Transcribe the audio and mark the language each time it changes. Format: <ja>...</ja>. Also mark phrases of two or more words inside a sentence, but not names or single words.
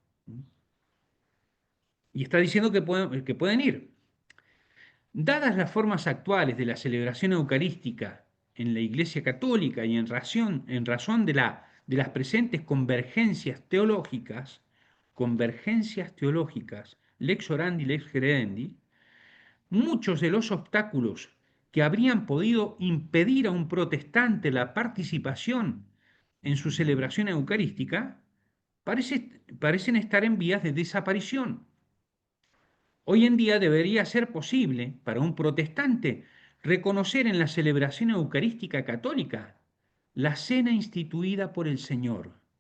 <es>Y está diciendo que pueden ir. Dadas las formas actuales de la celebración eucarística en la Iglesia Católica y en razón de las presentes convergencias teológicas,</es> <la>lex orandi, lex credendi,</la> <es>muchos de los obstáculos que habrían podido impedir a un protestante la participación en su celebración eucarística parecen estar en vías de desaparición. Hoy en día debería ser posible para un protestante reconocer en la celebración eucarística católica la cena instituida por el Señor.</es>